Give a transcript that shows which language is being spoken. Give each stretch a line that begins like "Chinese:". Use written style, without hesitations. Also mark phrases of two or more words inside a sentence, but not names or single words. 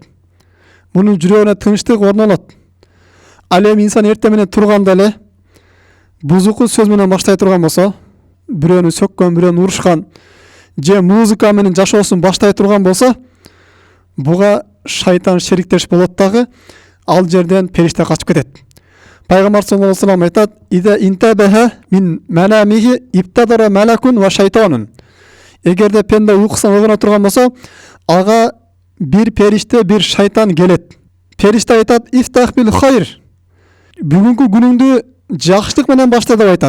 Kyrgyz: Мунун жүрөгүнө тынчтык орун алат. Ал эми инсан эрте менен турганда эле бузуку сөз менен баштай турган болсо, бирөөнү сөккөн, бирөөнү урушкан, же музыка менен жашоосун баштай турган болсо, буга шайтан шериктеш болот дагы, ал жерден периште качып кетет.
Arabic: Пайгамбар صلى الله عليه وسلم айтат: "إذا انتبه من منامه ابتدره ملك وشيطان."
Kyrgyz: Эгерде пенде уйкусунан ойгоно турган болсо, ага бир периште, бир шайтан келет. Периште айтат:
Arabic: "افتح بالخير."
Kyrgyz: Бүгүнкү күнүңдү жакшылык менен башта деп айтат.